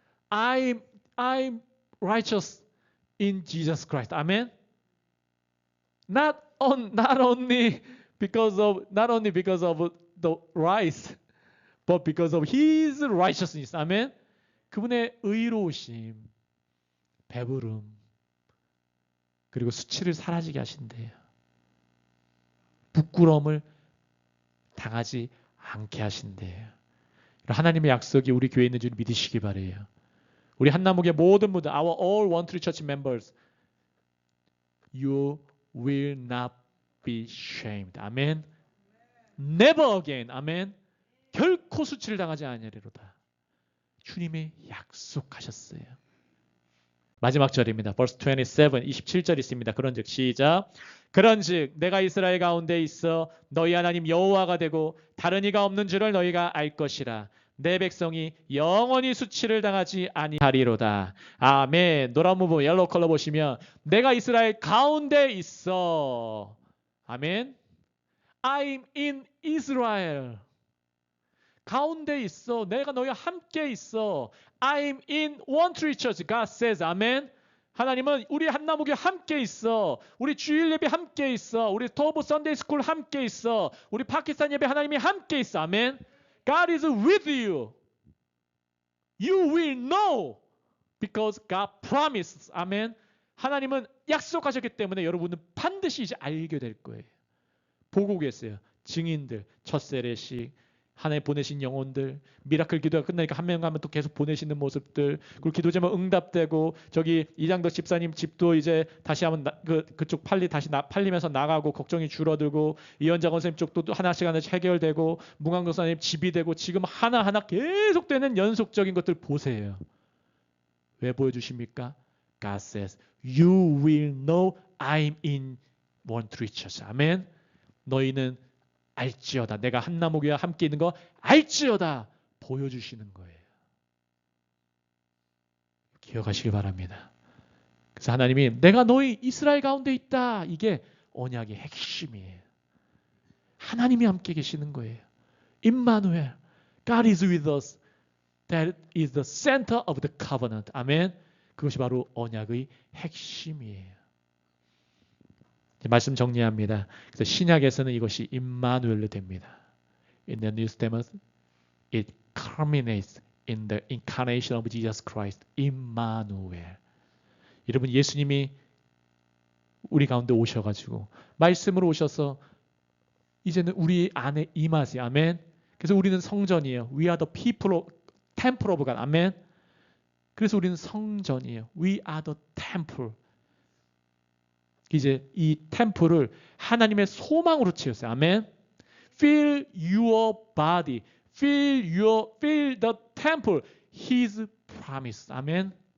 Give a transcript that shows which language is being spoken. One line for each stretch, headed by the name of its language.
English: I'm righteous in Jesus Christ. Amen. Not only because of the rice, but because of His righteousness. Amen.
Korean: 그분의 의로우심, 배부름, 그리고 수치를 사라지게 하신대요. 부끄러움을 당하지 않게 하신대요. 하나님의 약속이 우리 교회에 있는 줄 믿으시기 바래요. 우리 한나무교회 모든 분들,
English: our all one tree church members, you will not be shamed.
Korean: 아멘.
English: Never again.
Korean: 아멘. 결코 수치를 당하지 아니하리로다. 주님이 약속하셨어요. 마지막 절입니다.
English: verse
Korean: 27절 있습니다. 그런즉 시작. 그런즉 내가 이스라엘 가운데 있어 너희 하나님 여호와가 되고 다른 이가 없는 줄을 너희가 알 것이라. 내 백성이 영원히 수치를 당하지 아니하리로다. 아멘. 노란 부분 옐로우 컬러 보시면 내가 이스라엘 가운데 있어. 아멘.
English: I'm in Israel.
Korean: 가운데 있어. 내가 너희와 함께 있어.
English: I'm in one tree church. God says.
Korean: 아멘. 하나님은 우리 한나무교회 함께 있어. 우리 주일 예배 함께 있어. 우리 토브 선데이 스쿨 함께 있어. 우리 파키스탄 예배 하나님이 함께 있어. 아멘.
English: God is with you. You will know because God promises. 아멘.
Korean: 하나님은 약속하셨기 때문에 여러분은 반드시 이제 알게 될 거예요. 보고 계세요. 증인들, 첫 세례식, 하나님 보내신 영혼들, 미라클 기도가 끝나니까 한 명 가면 또 계속 보내시는 모습들, 그리고 기도 제목 응답되고, 저기 이장덕 집사님 집도 이제 다시 한번 그쪽 팔리면서 나가고 걱정이 줄어들고, 이현장 선생님 쪽도 하나씩 해결되고, 문광 교사님 집이 되고, 지금 하나하나 계속되는 연속적인 것들 보세요. 왜 보여주십니까?
English: God says, you will know I'm in one tree church.
Korean: 아멘. 너희는 알지어다. 내가 한나무교회와 함께 있는 거 알지어다. 보여주시는 거예요. 기억하시기 바랍니다. 그래서 하나님이 내가 너희 이스라엘 가운데 있다. 이게 언약의 핵심이에요. 하나님이 함께 계시는 거예요. 임마누엘.
English: God is with us. That is the center of the covenant.
Korean: 아멘. 그것이 바로 언약의 핵심이에요. 말씀 정리합니다. 그래서 신약에서는 이것이 임마누엘로 됩니다.
English: In the New Testament, it culminates in the incarnation of Jesus Christ,
Korean: 임마누엘. 여러분, 예수님이 우리 가운데 오셔가지고 말씀으로 오셔서 이제는 우리 안에 임하세요. 아멘. 그래서 우리는 성전이에요.
English: We are the people of, temple of God.
Korean: 아멘. 그래서 우리는 성전이에요.
English: We are the temple.
Korean: 이제 이 템플을 하나님의 소망으로 채웠어요. 아멘.
English: Fill your body. Fill the temple. His promise.
Korean: 아멘.